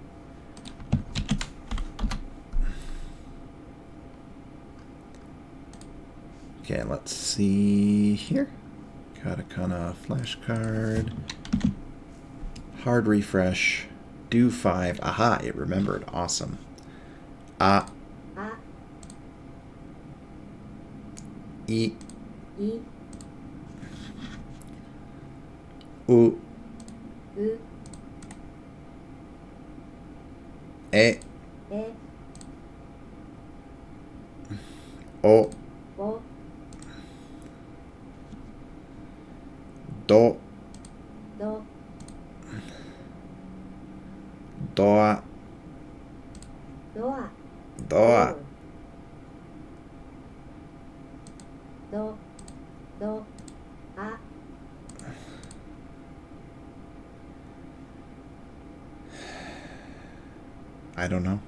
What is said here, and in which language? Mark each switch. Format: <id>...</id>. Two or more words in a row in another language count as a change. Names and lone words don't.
<en>Okay, let's see here. Katakana flashcard. Hard refresh. Do 5. Aha, it remembered. Awesome.</en> <ja>E. U. E. O. Do. Doa.</ja> <en>Doa. I don't know.</en>